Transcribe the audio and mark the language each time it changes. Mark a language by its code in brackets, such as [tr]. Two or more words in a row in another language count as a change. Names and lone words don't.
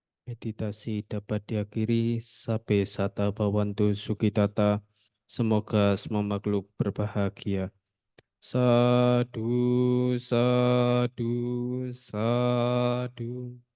[id] Meditasi dapat diakhiri sampai [pi] sata bawantu sukitata. [id] Semoga semua makhluk berbahagia. [pi] Sadu, sadu, sadu.